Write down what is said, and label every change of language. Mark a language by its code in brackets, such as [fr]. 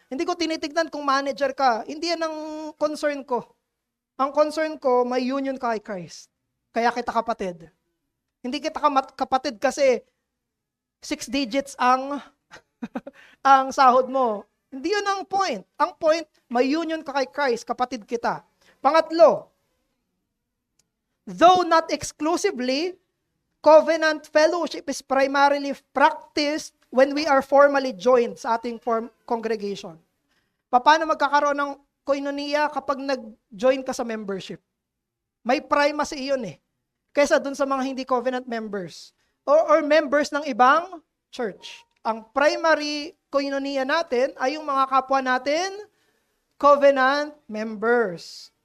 [tl] Hindi ko tinitignan kung manager ka. Hindi yan ang concern ko. Ang concern ko, may union ka kay Christ. Kaya kita kapatid. Hindi kita kapatid kasi 6 digits ang ang sahod mo. Hindi yun ang point. Ang point, may union ka kay Christ, kapatid kita. [en] Pangatlo, though not exclusively, covenant fellowship is primarily practiced when we are formally joined [tl] sa ating congregation. Paano magkakaroon ng koinonia kapag nag-join ka sa membership? May primacy iyon kaysa dun sa mga hindi covenant members or members ng ibang church. Ang primary koinonia natin ay yung mga kapwa natin covenant members.